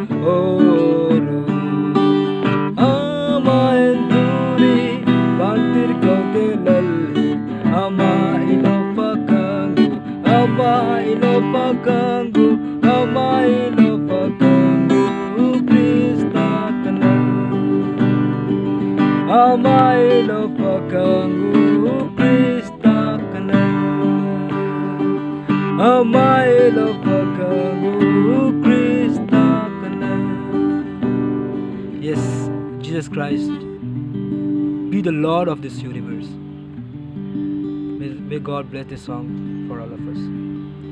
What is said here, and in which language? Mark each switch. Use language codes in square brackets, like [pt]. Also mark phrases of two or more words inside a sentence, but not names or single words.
[lus] Amah turin Vantirhkoh-hote Amah lofak Amah lofak Amah lofak Krista Amah lofak Krista Amah lofak Krista. [en] Yes, Jesus Christ, be the Lord of this universe. May God bless this song for all of us.